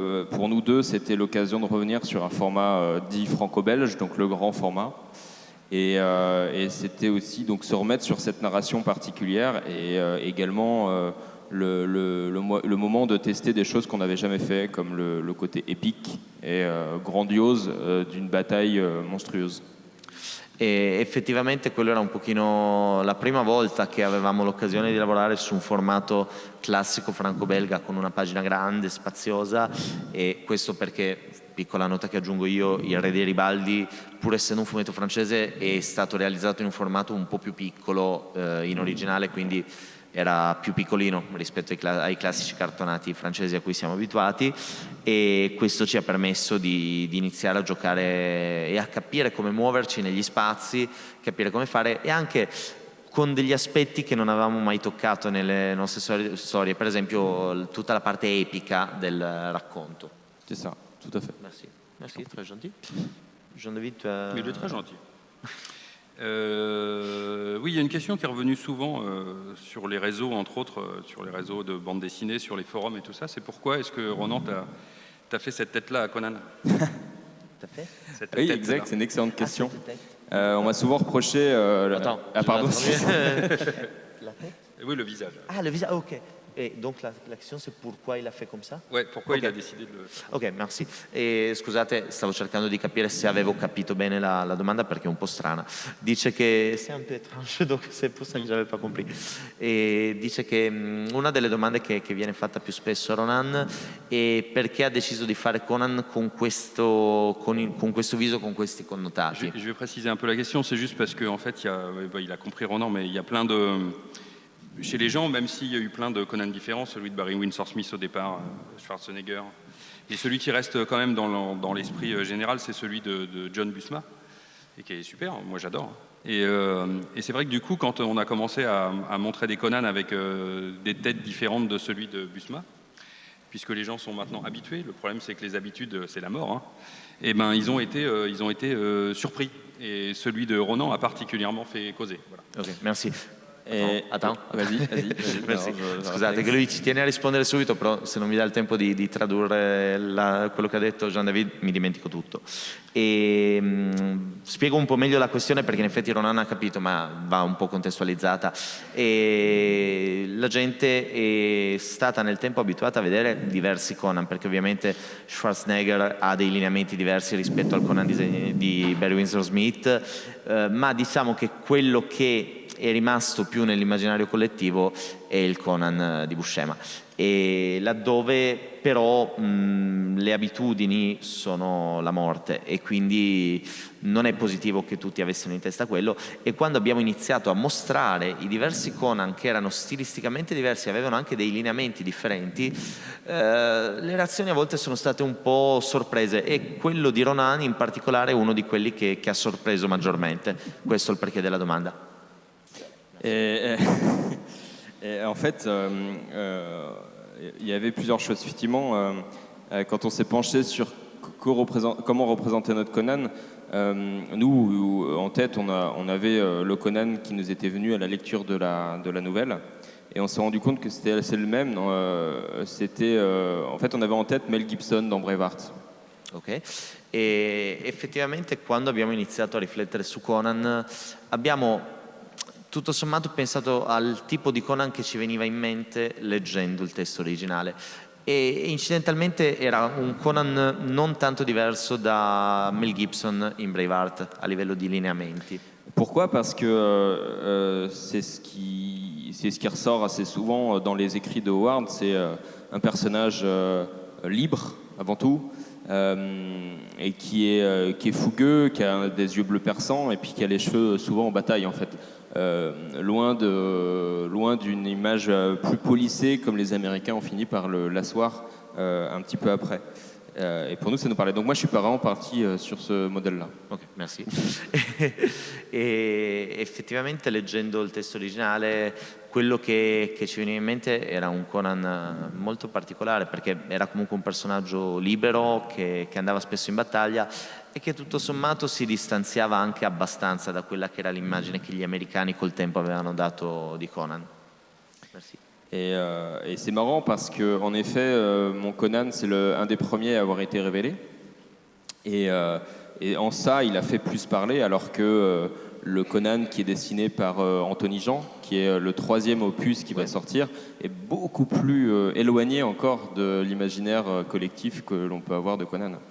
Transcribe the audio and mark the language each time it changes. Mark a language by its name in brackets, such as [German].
[French] Pour nous deux, c'était l'occasion de revenir sur un format dit franco-belge, donc le grand format. Et c'était aussi donc se remettre sur cette narration particulière, et également le moment de tester des choses qu'on n'avait jamais fait, comme le côté épique et grandiose d'une bataille monstrueuse. [Italian] E effettivamente quello era un pochino la prima volta che avevamo l'occasione di lavorare su un formato classico franco-belga con una pagina grande, spaziosa, e questo perché piccola nota che aggiungo io, Il Re dei Ribaldi, pur essendo un fumetto francese, è stato realizzato in un formato un po' più piccolo in originale, quindi era più piccolino rispetto ai classici cartonati francesi a cui siamo abituati, e questo ci ha permesso di iniziare a giocare e a capire come muoverci negli spazi, capire come fare, e anche con degli aspetti che non avevamo mai toccato nelle nostre storie, per esempio tutta la parte epica del racconto. [French] C'est ça, tout à fait. Merci, merci, très gentil. Jean-David, tu as... Il est très gentil. Oui, il y a une question qui est revenue souvent sur les réseaux, entre autres, sur les réseaux de bande dessinée, sur les forums et tout ça. C'est pourquoi est-ce que Ronan t'as fait cette tête-là à Conan? T'as fait Oui, exact, c'est une excellente question. cette tête. On m'a souvent reproché... Attends, ah, pardon. La tête? Oui, le visage. Ah, le visage, ok. Et donc la question c'est pourquoi il a fait comme ça? Ouais, pourquoi Ok. il a décidé de le... Ok, merci. [Italian] E, scusate, stavo cercando di capire se avevo capito bene la domanda perché è un po' strana. Dice che [French] c'est un peu étrange, donc c'est pour ça que j'avais pas compris. [Italian] E dice che una delle domande che viene fatta più spesso a Ronan è perché ha deciso di fare Conan con questo viso, con questi connotati. [French] Je vais préciser un peu la question, c'est juste parce qu'en fait, il a compris Ronan, mais il y a plein de... Chez les gens, même s'il y a eu plein de Conan différents, celui de Barry Windsor Smith au départ, Schwarzenegger, et celui qui reste quand même dans l'esprit général, c'est celui de John Buscema, et qui est super, moi j'adore. Et c'est vrai que du coup, quand on a commencé à montrer des Conan avec des têtes différentes de celui de Buscema, puisque les gens sont maintenant habitués, le problème c'est que les habitudes, c'est la mort, hein, et ben ils ont été surpris. Et celui de Ronan a particolarmente fait causer. Voilà. Ok, merci. Attends. Vas-y. Merci. [Italian] No, Scusate che lui ci tiene a rispondere subito, però se non mi dà il tempo di tradurre quello che ha detto Jean-David mi dimentico tutto. Spiego un po' meglio la questione perché in effetti Ronan ha capito, ma va un po' contestualizzata. E la gente è stata nel tempo abituata a vedere diversi Conan, perché ovviamente Schwarzenegger ha dei lineamenti diversi rispetto al Conan di Barry Windsor Smith, ma diciamo che quello che è rimasto più nell'immaginario collettivo è il Conan di Buscema, e laddove però le abitudini sono la morte e quindi non è positivo che tutti avessero in testa quello. E quando abbiamo iniziato a mostrare i diversi Conan che erano stilisticamente diversi, avevano anche dei lineamenti differenti, le reazioni a volte sono state un po' sorprese, e quello di Ronan in particolare è uno di quelli che ha sorpreso maggiormente. Questo è il perché della domanda. [French] Et en fait, il y avait plusieurs choses. Effectivement, quand on s'est penché sur comment représenter notre Conan, nous, en tête, on avait le Conan qui nous était venu à la lecture de la nouvelle. Et on s'est rendu compte que c'était assez le même. En fait, on avait en tête Mel Gibson dans Braveheart. [Italian] Ok, e effettivamente quando abbiamo iniziato a riflettere su Conan abbiamo tutto sommato pensato al tipo di Conan che ci veniva in mente leggendo il testo originale, e incidentalmente era un Conan non tanto diverso da Mel Gibson in Braveheart a livello di lineamenti. [French] Pourquoi? Parce que c'est ce qui ressort assez souvent dans les écrits de Howard. C'est un personnage libre avant tout, et qui est fougueux, qui a des yeux bleus perçants et puis qui a les cheveux souvent en bataille en fait. Loin d'une image plus polissée comme les Américains ont fini par l'asseoir un petit peu après. Et pour nous, ça nous parlait. Donc moi, je suis vraiment parti sur ce modèle-là. Ok, merci. [Italian] E effettivamente leggendo il testo originale, quello che ci veniva in mente era un Conan molto particolare, perché era comunque un personaggio libero che andava spesso in battaglia e che tutto sommato si distanziava anche abbastanza da quella che era l'immagine che gli americani col tempo avevano dato di Conan. [French] Merci. Et c'est marrant parce que, en effet, mon Conan, c'est un des premiers à avoir été révélé. Et en ça, il a fait plus parler, alors que le Conan qui est dessiné par Anthony Jean, qui est le 3e opus qui va sortir, est beaucoup plus éloigné encore de l'imaginaire collectif que l'on peut avoir de Conan.